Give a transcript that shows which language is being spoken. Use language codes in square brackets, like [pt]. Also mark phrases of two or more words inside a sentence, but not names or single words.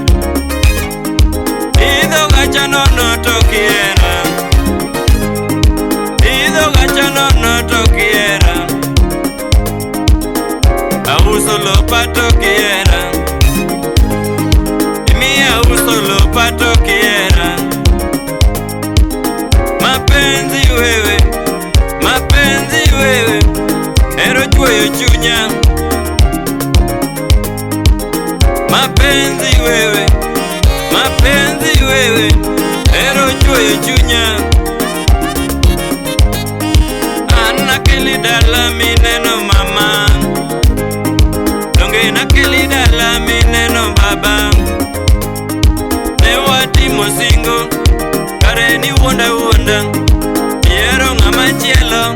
[luo] Idho gacha nono to kiera, idho gacha nono to kiera. Auso lopa to kiera, imi auso lopa to kiera. [sw] Mapenzi wewe, [luo] hero chwoyo chunya. [sw] Mapenzi wewe, [luo] hero chwoyo chunya. An nakeli dala mineno mama, donge nakeli dala mineno baba. Ne watimo singo, kare ni wuonda, hero ng'ama chielo.